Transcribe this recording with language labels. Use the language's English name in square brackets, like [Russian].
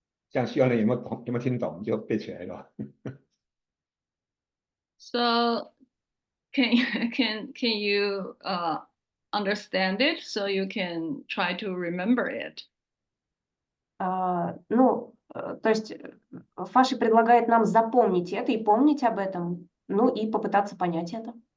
[Chinese] 这样希望你有没有听懂就背起来了。 [English] so can you understand it so you can try to remember it? [Russian] То есть Фаши предлагает нам запомнить это и помнить об этом, ну и попытаться понять это.